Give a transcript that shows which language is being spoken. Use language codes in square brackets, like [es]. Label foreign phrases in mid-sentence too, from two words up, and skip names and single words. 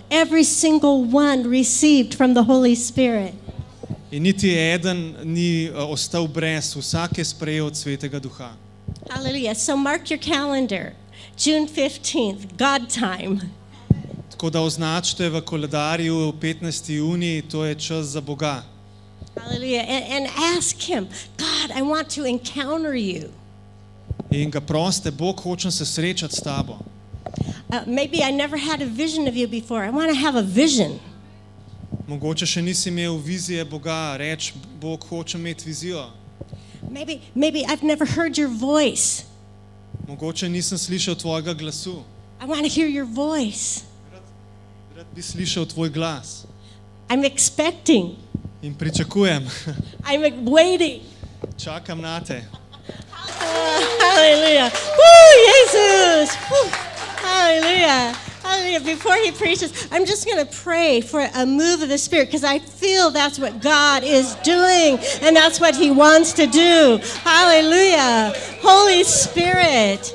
[en] Every single one received from the Holy Spirit. [sl] In niti eden ni ostal brez, vsak je sprejel od Svetega Duha. [en] Hallelujah. So mark your calendar. June 15th, God time. [sl] Tako da označite v koledarju 15. junij, to je čas za Boga. [en] Hallelujah. And ask him, God, I want to encounter you. [sl] In ga proste, Bog, hočem se srečati s tabo. [en] Maybe I never had a vision of you before. I want to have a vision. [sl] Mogoče še nisi imel vizije Boga, reč, Bog, hočem imeti vizijo. [en] Maybe I've never heard your voice. [sl] Mogoče nisem slišal tvojega glasu. [en] I want to hear your voice. [sl] Rad bi slišal tvoj glas. [en] I'm expecting. [sl] In pričakujem. [en] I'm waiting. [sl] Čakam na te. [en] Hallelujah. Woo, Jesus. Woo. Hallelujah. Hallelujah. Before he preaches, I'm just going to pray for a move of the Spirit because I feel that's what God is doing and that's what he wants to do. Hallelujah. Holy Spirit.